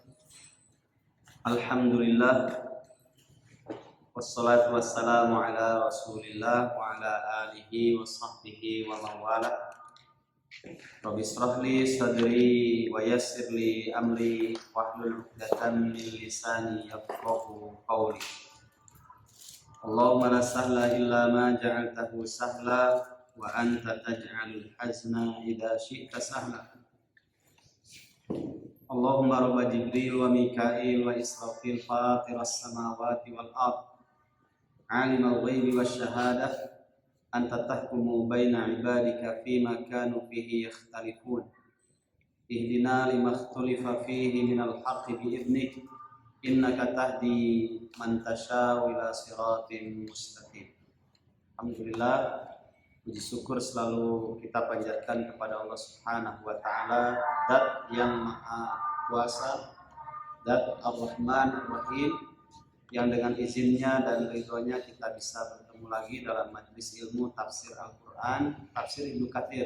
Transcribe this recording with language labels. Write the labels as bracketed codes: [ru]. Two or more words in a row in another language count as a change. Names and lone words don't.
[ar] الحمد لله، والصلاة والسلام على رسول الله وعلى آله وصحبه وموالاه. رب اشرح لي صدري ويسر لي أمري واحلل عقدة من لساني يفقهوا قولي. اللهم لا سهل إلا ما جعلته سهلا وأنت تجعل الحزن إذا شئت سهلا. اللهم رب جبريل وميكائيل وإسرافيل فاطر السماوات والأرض عالم الغيب والشهادة أنت تحكم بين عبادك فيما كانوا فيه يختلفون اهدنا لما اختلف فيه من الحق بإذنك إنك تهدي من تشاء إلى صراط مستقيم. Alhamdulillah, [id] puji syukur selalu kita panjatkan kepada Allah [ar] سبحانه وتعالى, [id] Zat yang Maha Kuasa, Zat Ar-Rahman Ar-Rahim, yang dengan izinnya dan ridhonya kita bisa bertemu lagi dalam majelis ilmu tafsir Al-Quran, tafsir Ibnu Katsir.